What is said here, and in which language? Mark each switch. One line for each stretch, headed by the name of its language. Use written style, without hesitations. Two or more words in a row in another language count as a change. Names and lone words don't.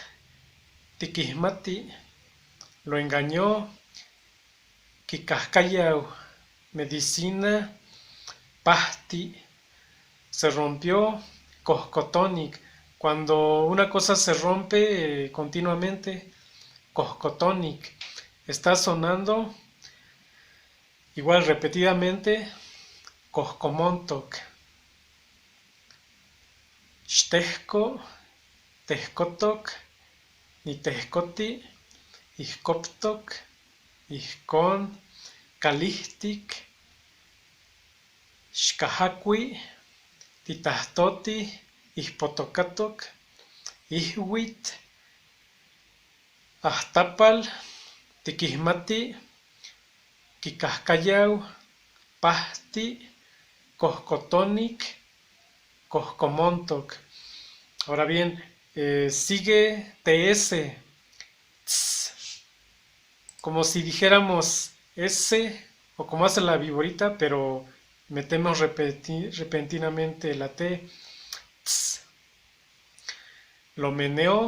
Spanish: Tiquismati, lo engañó, Kikahkayau, medicina, pahti, se rompió, Coscotonic, cuando una cosa se rompe continuamente, Coscotonic, está sonando, igual repetidamente,
Pipil: Coscomontoc, Shtehko, Tehkotok, Nitehkoti, Ihkoptok, Ihkon, Kalihtik, Shkahakwi, Titahtoti, Ihpotokatok, Ihwit, Ahtapal, Tikismati, Kikahkayau, Pahti, Coscotonic, Coscomontoc.
Spanish: Ahora bien, sigue TS, tss, como si dijéramos S o como hace la viborita, pero metemos repentinamente la T. Tss. Lo meneo.